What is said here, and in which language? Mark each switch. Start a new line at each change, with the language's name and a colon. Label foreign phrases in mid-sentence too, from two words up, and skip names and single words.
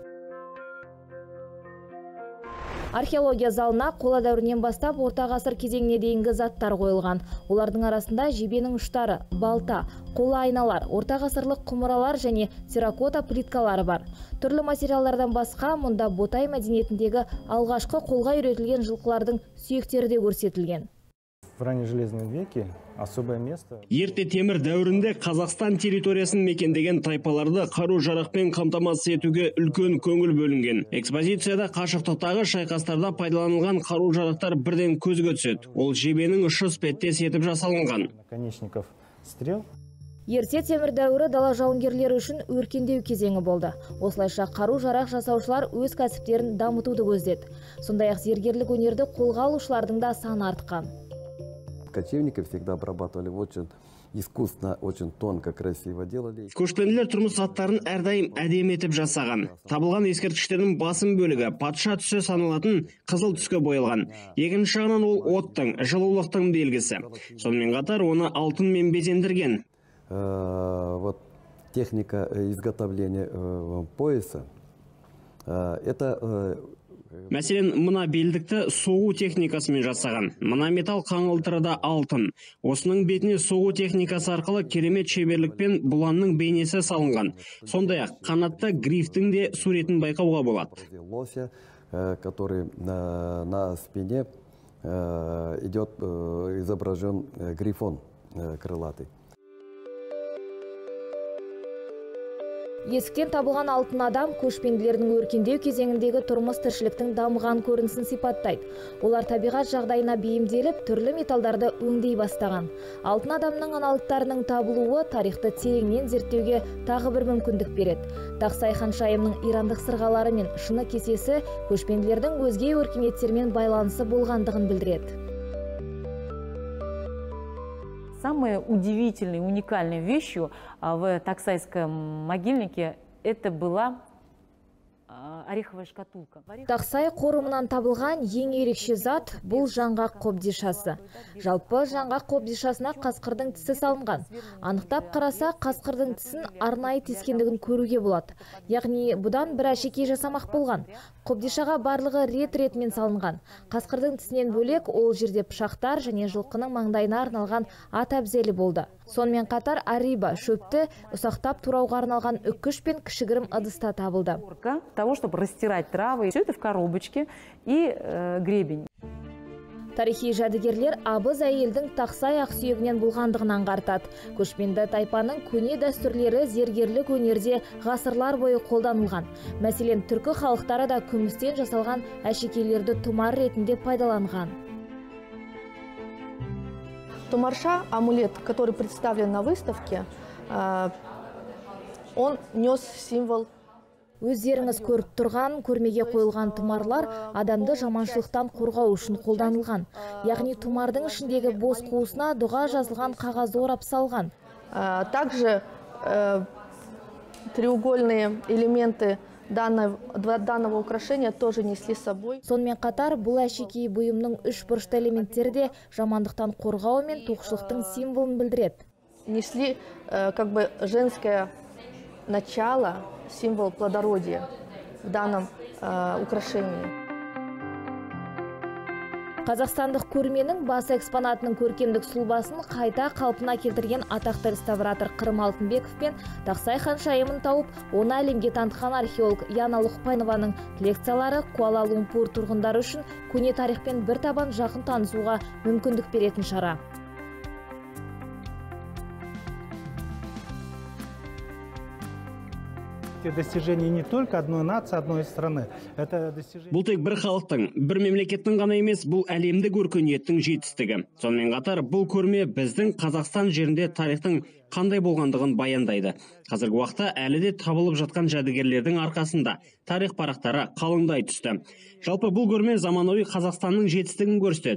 Kazakh: Археология залына қола дәуірінен бастап орта ғасыр кезеңіне дейінгі заттар қойылған. Олардың арасында жебенің ұштары, балта, қола айналар, орта ғасырлық құмыралар және терракота плиткалары бар. Түрлі материалдардан басқа мұнда ботай мәдениетіндегі алғашқы қолға үйретілген жылқылардың сүйектері де көрсетілген.
Russian: В раннежелезном веке особое место.
Kazakh: Ерте темір дәуірінде Қазақстан территориясын мекендеген тайпаларды қару-жарақпен қамтамасыз етуге үлкен көңіл бөлінген. Экспозицияда қашықтықтағы шайқастарда пайдаланылған қару-жарақтар бірден көзге түседі. Ол жебенің ұшы іспеттес етіп жасалынған.
Russian: Наконечников стрел.
Kazakh: Ерте темір дәуірі дала жауынгерлері үшін өркендеу кезеңі болды. Осылайша қару-жарақ жасаушылар өз кәсіптерін дамытуды көздеді. Сондай-ақ зергерлік өнерді қолға алушылардың да саны артқан.
Russian: Кочевники всегда обрабатывали очень искусно, очень тонко, красиво делали.
Kazakh: Көшпенділер тұрмыс заттарын әрдайым әдемі етіп жасаған. Табылған ескерткіштердің басым бөлігі патша түсі саналатын қызыл түске боялған. Екінші жағынан ол оттың, жылулықтың белгісі. Сонымен қатар оны алтынмен безендірген.
Russian: Вот техника изготовления пояса. Это
Kazakh: Мәселен, мына белдікті соғу техникасымен жасаған. Мына металл қаңылтыры да алтын. Осының бетіне соғу техникасы арқылы керемет шеберлікпен бұланның бейнесі салынған. Сондай-ақ қанатты грифтің де суретін байқауға болады.
Russian: Лося, который на спине идет изображен грифон крылатый.
Kazakh: Есіктен табылған алтын адам көшпенділердің өркендеу кезеңіндегі тұрмыс тіршіліктің дамыған көрінісін сипаттайды. Олар табиғат жағдайына бейімделіп, түрлі металдарды өңдей бастаған. Алтын адамның аналықтарының табылуы тарихты тереңнен зерттеуге тағы бір мүмкіндік береді. Тақсай ханшайымның ирандық сырғалары мен шыны кесесі көшпенділердің өзге өркениеттермен байланысы болғандығын білдіреді.
Russian: Самой удивительной, уникальной вещью в Тақсайском могильнике это была ореховая шкатулка.
Kazakh: Тақсай қорымынан табылған ең ерекше зат бұл жаңғақ қобдишасы. Жалпы жаңғақ қобдишасына қасқырдың тісі салынған. Анықтап қараса, қасқырдың тісін арнайы тескендігін көруге болады. Яғни бұдан бір әшекей жасамақ болған. Қобдишаға барлығы рет-ретмен салынған. Қасқырдың тісінен бөлек ол жерде пышақтар және жылқының маңдайына арналған ат әбзелі болды. Сонымен қатар ариба шөпті ұсақтап турауға арналған үккіш пен кішігірім ыдыста табылды.
Russian: Того, чтобы растирать травы, все это в коробочке и гребень.
Kazakh: Тарихи жәдігерлер абыз әйелдің тақсай ақсүйегінен болғандығын аңғартады. Көшпенді тайпаның көне дәстүрлері зергерлік өнерде ғасырлар бойы қолданылған. Мәселен, түркі халықтары да күмістен жасалған әшекейлерді тұмар ретінде пайдаланған.
Russian: Тумарша, амулет, который представлен на выставке, он нес символ.
Kazakh: Өздеріңіз көріп тұрған, көрмеге қойылған тұмарлар адамды жаманшылықтан қорғау үшін қолданылған. Яғни тұмардың ішіндегі бос қуысына дұға жазылған қағаз орап салған.
Russian: Также треугольные элементы данного украшения тоже несли с собой.
Kazakh: Сонымен қатар бұл әшекей бұйымның үш бұрышты элементтері де жамандықтан қорғау мен тоқшылықтың символын білдіреді.
Russian: Несли как бы женское начало, символ плодородия в данном украшении.
Kazakh: Қазақстандық көрменің басы экспонатының көркемдік сұлбасын қайта қалпына келтірген атақты реставратор Қырым Алтынбеков пен Тақсай ханшайымын тауып, оны әлемге танытқан археолог Яна Лұқпайнованың лекциялары Куала-Лумпур тұрғындары үшін көне тарихпен бір табан жақын танысуға мүмкіндік беретін шара.
Russian: Достижение не только одной нации, одной страны. Это достижение...
Kazakh: Бұл тек бір халықтың, бір мемлекеттің ғана емес, бұл әлемдік өркениеттің жетістігі. Сонымен қатар бұл көрме біздің Қазақстан жерінде тарихтың қандай болғандығын баяндайды. Қазіргі уақытта әлі де табылып жатқан жәдігерлердің арқасында тарих парақтары қалыңдай түсті. Жалпы бұл көрме заманауи Қазақстанның жетістігін көрсетеді.